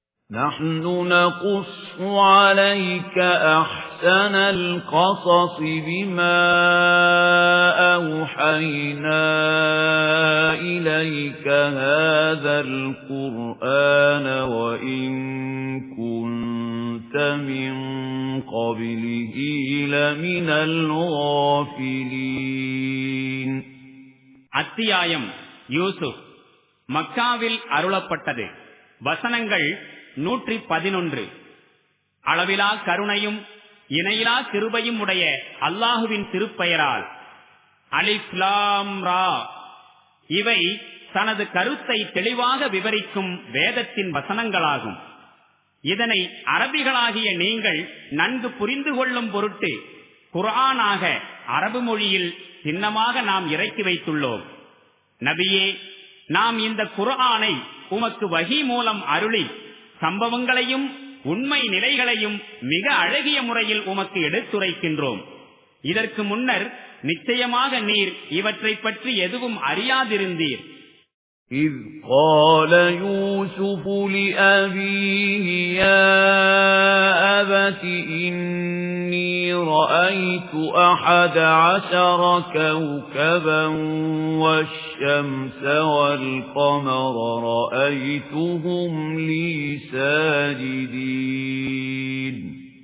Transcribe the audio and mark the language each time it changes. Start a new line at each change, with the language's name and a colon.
Arabic: نحن نقص عليك أحسن القصص بما أوحينا إليك هذا القرآن وإن كنت من قبله لمن الغافلين
Tamil: அத்தியாயம் யூசுப் மக்காவில் அருளப்பட்டது. வசனங்கள் 111. அளவிலா கருணையும் இணையிலா கிருபையும் உடைய அல்லாஹுவின் திருப்பெயரால். அலிஃப் லாம் ரா. இவை தனது கருத்தை தெளிவாக விவரிக்கும் வேதத்தின் வசனங்களாகும். இதனை அரபிகளாகிய நீங்கள் நன்கு புரிந்து கொள்ளும் பொருட்டு குர்ஆனாக அரபு மொழியில் சின்னமாக நாம் இறக்கி வைத்துள்ளோம். நபியே, நாம் இந்த குர்ஆனை உமக்கு வஹி மூலம் அருளி சம்பவங்களையும் உண்மை நிலைகளையும் மிக அழகிய முறையில் உமக்கு எடுத்துரைக்கின்றோம். இதற்கு முன்னர் நிச்சயமாக நீர் இவற்றை பற்றி எதுவும் அறியாதிருந்தீர்.
Arabic: إذ قال يوسف لأبيه يا أبت إني رأيت 11 كوكبا والشمس والقمر رأيتهم لي ساجدين